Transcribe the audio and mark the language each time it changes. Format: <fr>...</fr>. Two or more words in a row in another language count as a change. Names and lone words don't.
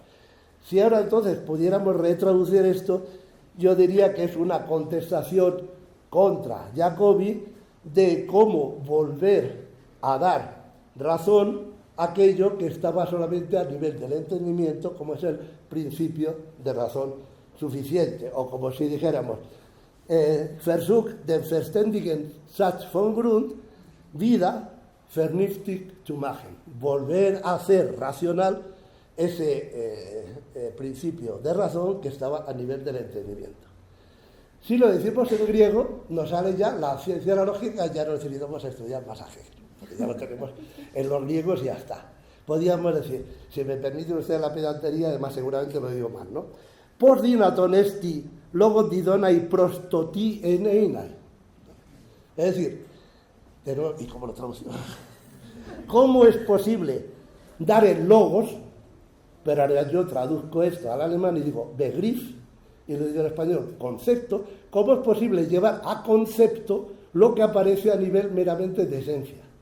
<es>Si ahora entonces pudiéramos retraducir esto, yo diría que es una contestación contra Jacobi de cómo volver a dar razón a aquello que estaba solamente a nivel del entendimiento, como es el principio de razón suficiente, o como si dijéramos,</es> <de>Versuch den verständigen Satz von Grund wieder vernünftig zu machen,</de> <es>volver a hacer racional ese principio de razón que estaba a nivel del entendimiento. Si lo decimos en griego, nos sale ya la ciencia de la lógica, ya no necesitamos estudiar más a Hegel, porque ya lo tenemos en los griegos y ya está. Podríamos decir, si me permite usted la pedantería, además seguramente lo digo mal, ¿no?</es> <el>Πῶς δυνατόν ἐστι λόγον διδόναι πρὸς τὸ τί ἦν εἶναι.</el> <es>Es decir, pero, ¿y cómo lo traducimos? ¿Cómo es posible dar el logos? Pero ahora yo traduzco esto al alemán y digo Begriff, y lo digo en español, concepto. ¿Cómo es posible llevar a concepto lo que aparece a nivel meramente de esencia?</es>